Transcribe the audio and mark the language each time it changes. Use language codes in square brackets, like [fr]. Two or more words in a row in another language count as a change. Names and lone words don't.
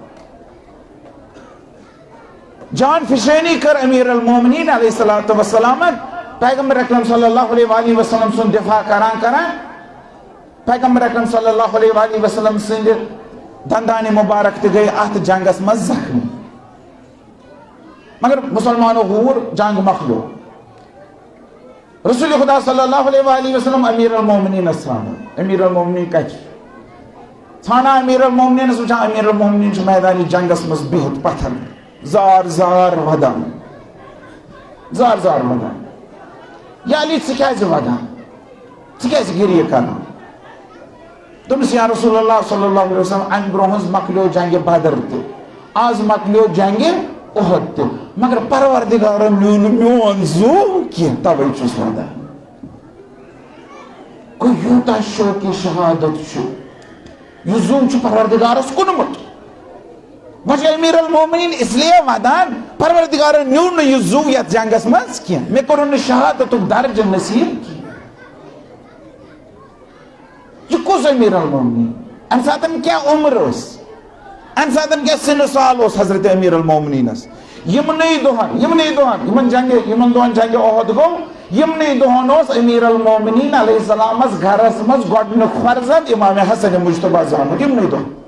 [ks] جان فِشٲنی کٔر أمیٖر المومنیٖن [ar] علیہ الصلوٰۃ وسلامن [ks] پیغمبر اکرم [ar] صلی اللہ علیہ وآلہ وسلم [ks] سُنٛد دِفاع کران پیغمبر اکرم [ar] صلی اللہ علیہ وآلہ وسلم [ks] سٕنٛدِ دندانہِ مُبارک تہِ گٔے اتھ جنگس منٛز زخمی مگر مسلمانو ہوٗر جنگ مۄکلیو رسول خدا [ar] صلی اللہ علیہ وآلہ وسلم [ks] امیر المومنینس ژھانڈان امیر المومنین کتہِ چھُ ژھانڈان امیر المومنینس وٕچھان امیر المومنین چھُ میدانِ جنگس منٛز بِہِتھ پتھر زار زار ودان یا علی ژٕ کیازِ ودان ژٕ کیازِ گریہِ کران دوٚپنس [ar] یا رسول اللہ صلی اللہ علیہ وسلم [ks] امہِ برونٛہہ حظ مۄکلیو جنگہِ بدر تہِ آز مۄکلیو جنگہِ اُحد تہِ مگر پروردگارن نیوٗ نہٕ میون زُو کینٛہہ توے چھُس ودان گوٚو یوٗتاہ شوقِ شہادت چھُ یہِ زُو چھُ پروردگارس کُنمُت وۄنۍ چھُ امیر المومنیٖن [ur] اس لیے [ks] ودان پروردگارن نیوٗ نہٕ یہِ زُو یتھ جنگس منٛز کینٛہہ مےٚ کوٚرُن نہٕ شہادتُک درجہٕ نصیٖب کینٛہہ یہِ کُس امیر المومنیٖن امہِ ساتہٕ کیٛاہ عمر ٲس امہِ ساتہٕ کیٛاہ سِنہٕ سال اوس حضرت امیر المومنیٖنس یِمنٕے دۄہن یِمن دۄہن جنگہِ اُحد گوٚو یِمنٕے دۄہن اوس امیر المومنیٖن علیہ السلامس گرس منٛز گۄڈنیُک فرزند امام حسن مجتبیٰ زامُت یِمنٕے دۄہن